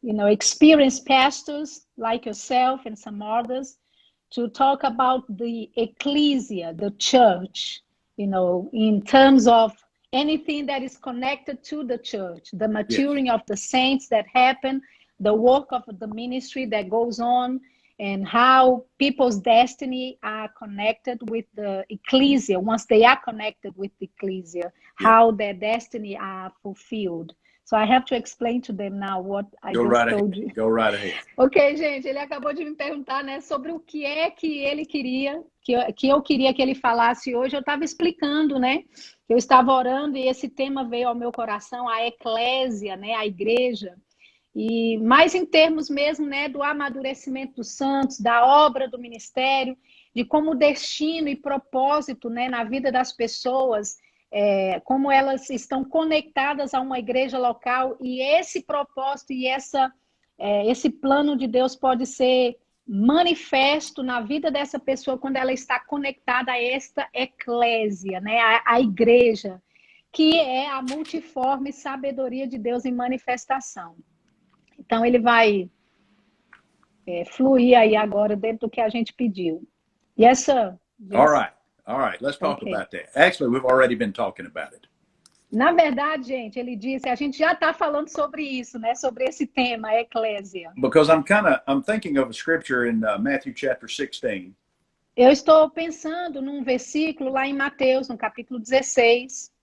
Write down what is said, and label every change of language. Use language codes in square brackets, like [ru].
[en] experienced pastors like yourself and some others to talk about the ecclesia, the church, in terms of anything that is connected to the church, the maturing of the saints that happen, the work of the ministry that goes on, and how people's destiny are connected with the ecclesia. Once they are connected with the ecclesia, how their destiny are fulfilled. So I have to explain to them now what I told you. Go right ahead. [pt] Ok, gente, ele acabou de me perguntar, né, sobre o que é que ele queria, que eu queria que ele falasse hoje. Eu estava explicando, né, eu estava orando e esse tema veio ao meu coração, a eclésia, né, a igreja. E mais em termos mesmo, né, do amadurecimento dos santos, da obra do ministério, de como o destino e propósito, né, na vida das pessoas, como elas estão conectadas a uma igreja local, e esse propósito e esse plano de Deus pode ser manifesto na vida dessa pessoa quando ela está conectada a esta eclésia, né, a igreja, que é a multiforme sabedoria de Deus em manifestação. Então, ele vai fluir aí agora dentro do que a gente pediu. [en] Yes, sir. Yes. All right. Let's talk about that. Actually, we've already been talking about it. [pt] Na verdade, gente, ele disse, a gente já está falando sobre isso, né? Sobre esse tema, a eclésia. [en] Because I'm thinking of a scripture in Matthew chapter 16. [pt] Eu estou pensando num versículo lá em Mateus, no capítulo 16.